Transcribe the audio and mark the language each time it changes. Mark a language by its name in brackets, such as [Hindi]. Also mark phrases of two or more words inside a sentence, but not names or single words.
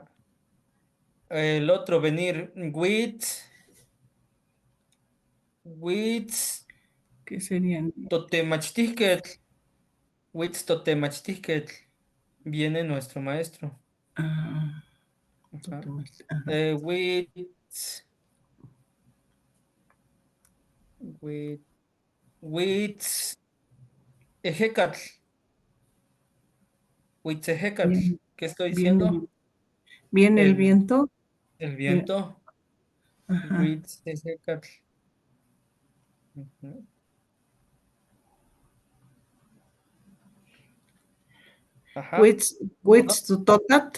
[Spanish] El otro venir. Witz. ¿Qué serían? [Nahuatl languages] Totemachtihquetl. Witz Totemachtihquetl. [Spanish] Viene nuestro maestro. Ah, Ajá. ajá. [Nahuatl languages] Witz. Witz. Witz. Ejecatl. Huitzehecatl. [Spanish] Bien, ¿Qué estoy viene, diciendo? viene el El, viento. el Bien, viento. ajá. [Nahuatl languages] Huitzehecatl. Ujú. Ajá. Huitztotot.